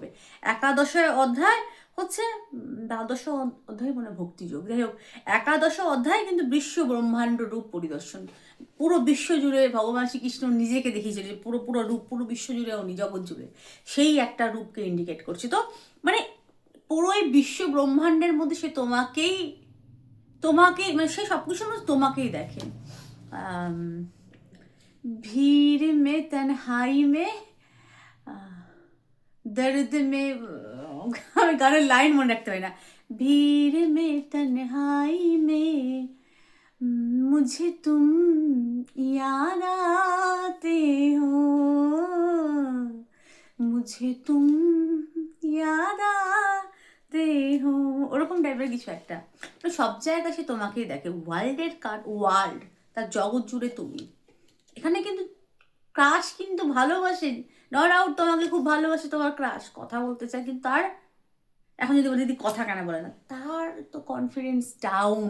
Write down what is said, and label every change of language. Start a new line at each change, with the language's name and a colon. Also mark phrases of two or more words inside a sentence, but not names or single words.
Bangla: 11 অধ্যায় হচ্ছে 12 অধ্যায় মানে ভক্তিযোগ, যাই হোক 11 অধ্যায় কিন্তু বিশ্ব ব্রহ্মাণ্ড রূপ পরিদর্শন, পুরো বিশ্ব জুড়ে ভগবান শ্রীকৃষ্ণ নিজেকে দেখিয়েছিল যে পুরো পুরো রূপ পুরো বিশ্ব জুড়ে উনি জগৎ জুড়ে সেই একটা রূপকে ইন্ডিকেট করছে। তো মানে পুরো এই বিশ্ব ব্রহ্মাণ্ডের মধ্যে সে তোমাকেই তোমাকেই মানে সে সব কিছুর মধ্যে তোমাকেই দেখে।
Hindi: भीड़ में तन्हाई में दर्द में,
Bangla: আমি গানের লাইন মনে রাখতে পারি না।
Hindi: भीड़ में तन्हाई में मुझे तुम याद आते हो, मुझे तुम याद आते हो,
Bangla: ওরকম টাইপের কিছু একটা, সব জায়গায় সে তোমাকেই দেখে। ওয়ার্ল্ডের কার্ড, ওয়ার্ল্ড তার জগৎ জুড়ে তুমি। এখানে কিন্তু ক্রাশ কিন্তু ভালোবাসে,
English: not out
Bangla: তোমাকে খুব ভালোবাসে তোমার ক্রাশ, কথা বলতে চায়, কিন্তু তার এখন যদি বলি দিদি কথা কেন বলে না, তার তো
English: confidence down.